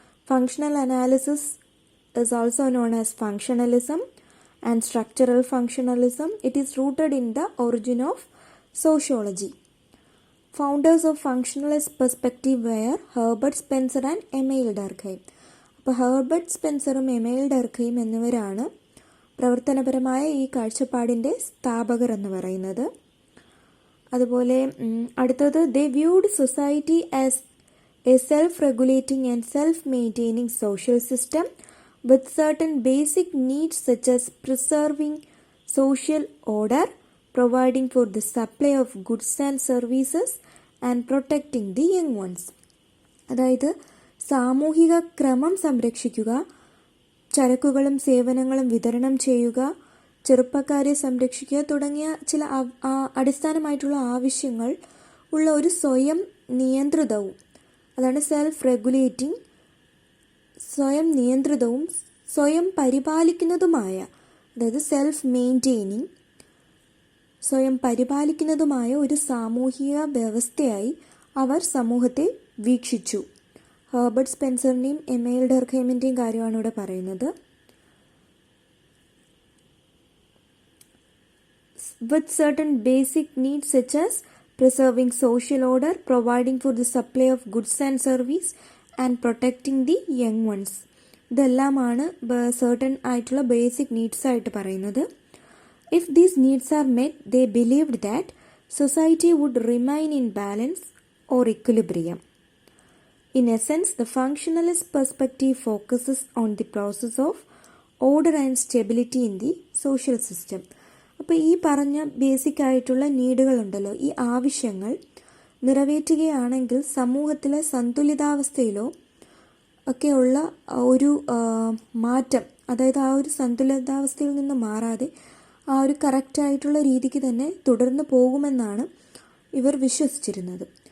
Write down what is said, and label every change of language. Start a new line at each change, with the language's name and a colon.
English: Functional analysis is also known as functionalism and structural functionalism. It is rooted in the origin of sociology. Founders of functionalist perspective were Herbert Spencer and Emil Durkheim.
Malayalam: അപ്പോൾ Herbert സ്പെൻസറും എമൈൽ ഡർഖെയിം എന്നിവരാണ് പ്രവർത്തനപരമായ ഈ കാഴ്ചപ്പാടിൻ്റെ സ്ഥാപകർ എന്ന് പറയുന്നത്. അതുപോലെ അടുത്തത്
English: they viewed society as a self-regulating and self-maintaining social system with certain basic needs such as preserving social order, providing for the supply of goods and services and protecting the young ones.
Malayalam: അതായത് സാമൂഹിക ക്രമം സംരക്ഷിക്കുക, ചരക്കുകളും സേവനങ്ങളും വിതരണം ചെയ്യുക, ചെറുപ്പക്കാരെ സംരക്ഷിക്കുക തുടങ്ങിയ ചില അടിസ്ഥാനമായിട്ടുള്ള ആവശ്യങ്ങൾ ഉള്ള ഒരു സ്വയം നിയന്ത്രിതവും, അതാണ് സെൽഫ് റെഗുലേറ്റിംഗ്, സ്വയം നിയന്ത്രിതവും സ്വയം പരിപാലിക്കുന്നതുമായ, അതായത് സെൽഫ് മെയിൻറ്റെയിനിങ്, സ്വയം പരിപാലിക്കുന്നതുമായ ഒരു സാമൂഹിക വ്യവസ്ഥയായി അവർ സമൂഹത്തെ വീക്ഷിച്ചു. ഹെർബർട്ട് സ്പെൻസറിൻ്റെയും എമൈൽ ഡർഖെയിമിൻ്റെയും കാര്യമാണ് ഇവിടെ പറയുന്നത്.
English: With certain basic needs such as preserving social order, providing for the supply of goods and service and protecting the young ones.
Malayalam: ഇതെല്ലാമാണ് certain ആയിട്ടുള്ള ബേസിക് നീഡ്സ് ആയിട്ട് പറയുന്നത്.
English: If these needs are met, they believed that society would remain in balance or equilibrium. In essence, the functionalist perspective focuses on the process of order and stability in the social system.
Malayalam: അപ്പോൾ ഈ പറഞ്ഞ basic ആയിട്ടുള്ള നീഡുകളുണ്ടല്ലോ, ഈ ആവശ്യങ്ങൾ നിറവേറ്റുകയാണെങ്കിൽ സമൂഹത്തിലെ സന്തുലിതാവസ്ഥയിലോ ഒക്കെയുള്ള ഒരു മാറ്റം, അതായത് ആ ഒരു സന്തുലിതാവസ്ഥയിൽ നിന്ന് മാറാതെ ആ ഒരു കറക്റ്റായിട്ടുള്ള രീതിക്ക് തന്നെ തുടർന്ന് പോകുമെന്നാണ് ഇവർ വിശ്വസിച്ചിരുന്നത്.